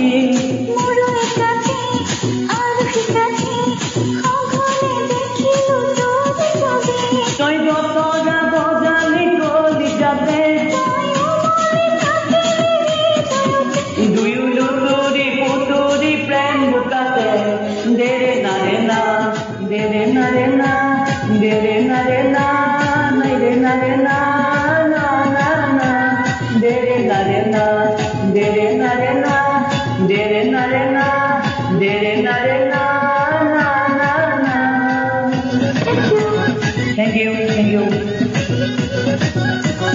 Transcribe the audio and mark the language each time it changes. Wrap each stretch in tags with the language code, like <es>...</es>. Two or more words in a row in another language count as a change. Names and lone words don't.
<as>মোৰ একাঠি আৰু সিকাঠি সঘনে দেখিলো তোৰ ছবি তই গতৰা বজালি কলিজাতে তয়ো মনে থাকিলি হৃদয়তে দুয়ো লুতুৰি পুতুৰি প্ৰেম বুকাতে দেৰে নাৰে না দেৰে নাৰে না দেৰে নাৰে না নেৰে নাৰে না না না না দেৰে নাৰে না দেৰে নাৰে না দেৰে নাৰে না দেৰে নাৰে না না না না</as> <en>Thank you. Thank you.</en>